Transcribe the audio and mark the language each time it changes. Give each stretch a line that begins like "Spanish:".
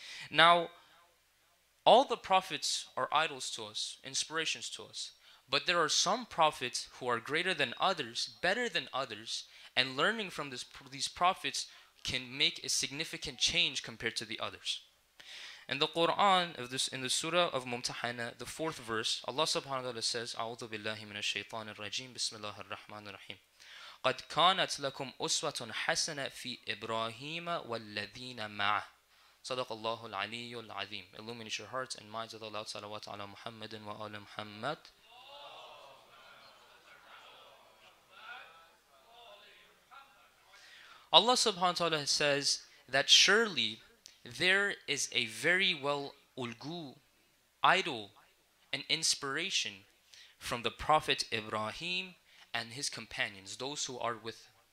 English: Now, all the prophets are idols to us, inspirations to us. But there are some prophets who are greater than others, better than others, and learning from these prophets can make a significant change compared to the others. In the Quran, in the Surah of Mumtahana, the 4th verse, Allah subhanahu wa ta'ala says,
Arabic: أعوذ بالله من الشيطان الرجيم بسم الله الرحمن الرحيم قد كانت لكم أسوة حسنة في إبراهيم والذين معه صدق الله العلي العظيم.
English: Illuminate your hearts and minds with Allah. Salawat ala Muhammadin wa ala Muhammad. Allah subhanahu wa ta'ala says that surely there is a very well ulgu, idol, and inspiration from the Prophet Ibrahim and his companions, those who are with him.